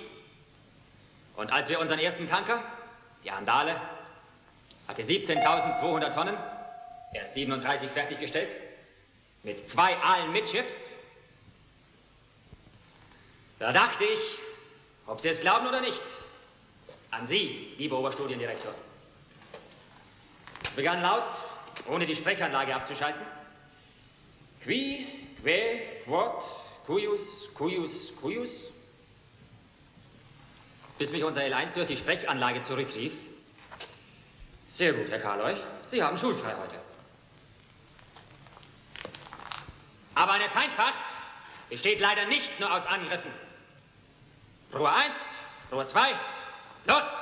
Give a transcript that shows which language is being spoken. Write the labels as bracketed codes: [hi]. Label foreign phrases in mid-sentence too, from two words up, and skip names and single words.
[de] Und als wir unseren ersten Tanker, die Andale, hatte 17.200 Tonnen, erst 37 fertiggestellt, mit 2 Aalen Mitschiffs, da dachte ich, ob Sie es glauben oder nicht, an Sie, lieber Oberstudiendirektor. Ich begann laut, ohne die Sprechanlage abzuschalten. [la] Qui, que, quod, cuius, cuius, cuius. [de] Bis mich unser L1 durch die Sprechanlage zurückrief. Sehr gut, Herr Karloy, Sie haben schulfrei heute. Aber eine Feindfahrt besteht leider nicht nur aus Angriffen. Ruhr 1, Ruhr 2, los!